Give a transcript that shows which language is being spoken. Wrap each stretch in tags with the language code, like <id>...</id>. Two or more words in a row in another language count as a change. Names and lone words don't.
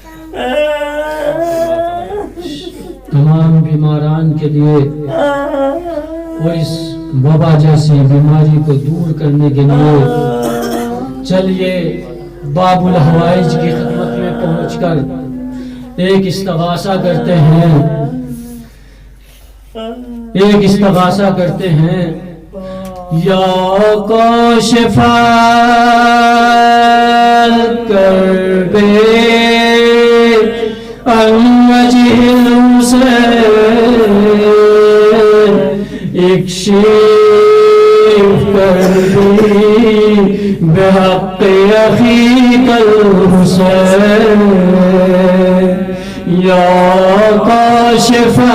<ur>تمام بیماران کے لیے اور اس وبا جیسی بیماری کو دور کرنے کے لیے چلیے باب الحوائج کی خدمت میں پہنچ کر ایک استغاثہ کرتے ہیں، ایک استغاثہ کرتے ہیں۔</ur> <ar>یا کاشف الکرب عن وجه الحسین اکشف کربی بحق اخیک الحسین یا کاشف</ar>